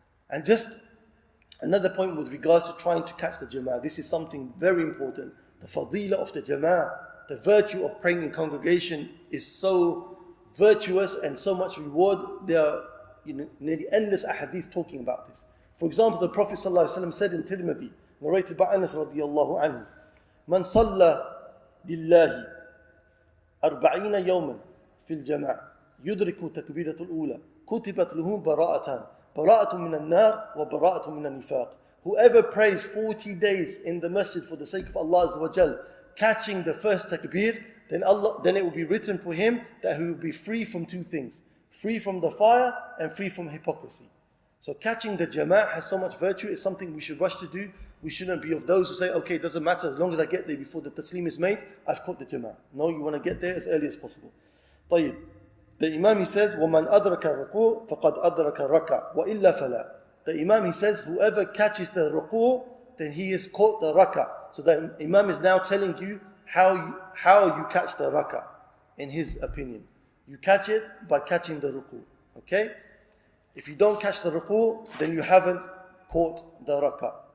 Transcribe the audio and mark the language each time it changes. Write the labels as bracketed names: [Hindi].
[English] And just another point with regards to trying to catch the jama'ah. This is something very important. The fadilah of the jama'ah, the virtue of praying in congregation is so virtuous and so much reward. There are nearly endless ahadith talking about this. For example, the Prophet ﷺ said in Tirmidhi, narrated by Anas radiallahu anhu, [Arabic] من صلى لله 40 يوما في الجماعة يدرك تكبيرة الأولى كتبت له براءة من النار وبراءة من النفاق. [English] Whoever prays 40 days in the masjid for the sake of Allah Azza wa Jal, catching the first takbir, then it will be written for him that he will be free from two things: free from the fire and free from hypocrisy. So catching the jama'ah has so much virtue. It's something we should rush to do. We shouldn't be of those who say, okay, it doesn't matter, as long as I get there before the taslim is made, I've caught the jama'ah. No, you want to get there as early as possible. [Arabic] طيب. [English] The Imam, he says, [Arabic] وَمَنْ أَدْرَكَ الرُّكُوعَ فَقَدْ أَدْرَكَ الرَّكَعَ وَإِلَّا فَلَا. [English] The Imam, he says, whoever catches the ruku', then he has caught the rak'ah. So the Imam is now telling you how you catch the rak'ah, in his opinion. You catch it by catching the ruku'. Okay? If you don't catch the ruku', then you haven't caught the rak'ah.